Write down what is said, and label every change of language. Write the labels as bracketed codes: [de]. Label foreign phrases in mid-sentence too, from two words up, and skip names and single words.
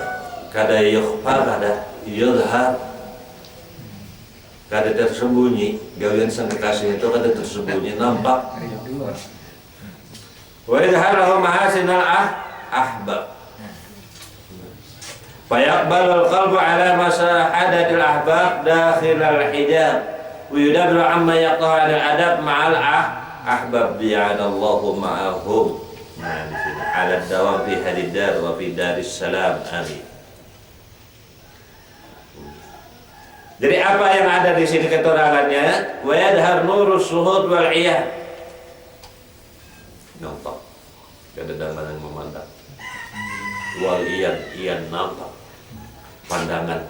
[bjn] Kada yukhfa, kada yudhar, kada tersembunyi. Gawean sang kekasih itu kada tersembunyi, nampak. [ar] ويظهر له محاسن الأحباب. فيقبل القلب على مشاهدة الأحباب داخل الحجاب. ويدبر عما يقطع عن الأدب مع الأحباب جعل الله معهم على الدوام في هذه الدار وفي دار السلام آمين. [id] Jadi apa yang ada di sini keterangannya? [ar] ويظهر نور الشهود والعيان. [id] Nampak kedatangan yang memandang. [ar] والعيان [id] nampak pandangannya.